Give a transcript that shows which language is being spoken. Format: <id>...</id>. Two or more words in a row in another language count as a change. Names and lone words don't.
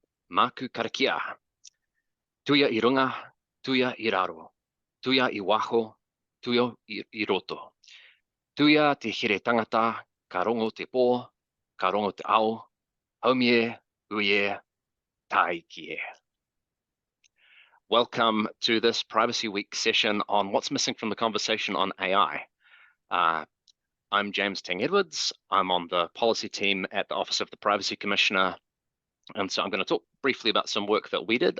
<mi>Maku karakia. Tuia I runga, tuia I raro. Tuia I waho, tuia I roto. Tuia te here tangata, ka rongo te pō, ka rongo te ao, haumie, uie, tai kie.</mi> <en>Welcome to this Privacy Week session on what's missing from the conversation on AI. I'm James Ting-Edwards. I'm on the policy team at the Office of the Privacy Commissioner. And so I'm going to talk briefly about some work that we did.</en>